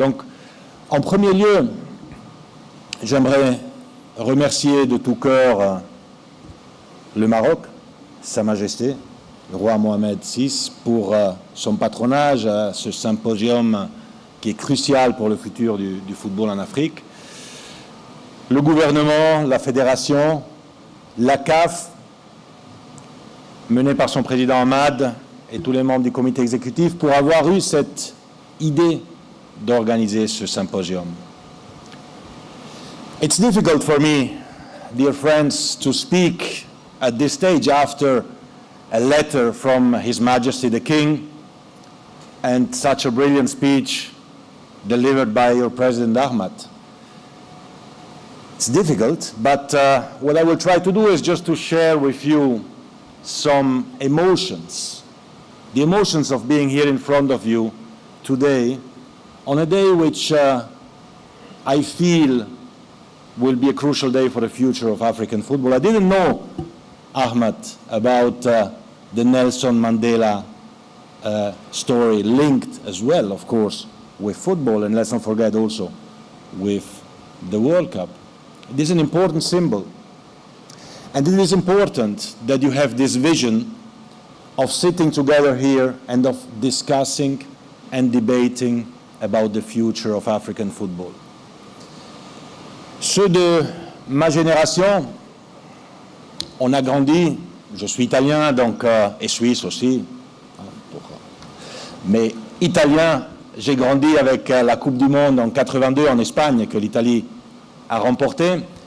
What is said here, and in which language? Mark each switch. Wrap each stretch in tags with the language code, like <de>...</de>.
<fr>Donc, en premier lieu, j'aimerais remercier de tout cœur le Maroc, Sa Majesté, le roi Mohamed VI, pour son patronage à ce symposium qui est crucial pour le futur du football en Afrique. Le gouvernement, la fédération, la CAF, menée par son président Ahmad et tous les membres du comité exécutif, pour avoir eu cette idée d'organiser ce symposium.</fr> <en>It's difficult for me, dear friends, to speak at this stage after a letter from His Majesty the King and such a brilliant speech delivered by your President Ahmad. It's difficult, but what I will try to do is just to share with you some emotions, the emotions of being here in front of you today on a day which I feel will be a crucial day for the future of African football. I didn't know, Ahmad, about the Nelson Mandela story, linked as well, of course, with football, and let's not forget also with the World Cup. It is an important symbol. And it is important that you have this vision of sitting together here and of discussing and debating about the future of African football.</en> <fr>Ceux de ma génération, on a grandi, je suis italien donc, et suisse aussi, mais italien, j'ai grandi avec la Coupe du Monde en 82 en Espagne que l'Italie a remportée.</fr>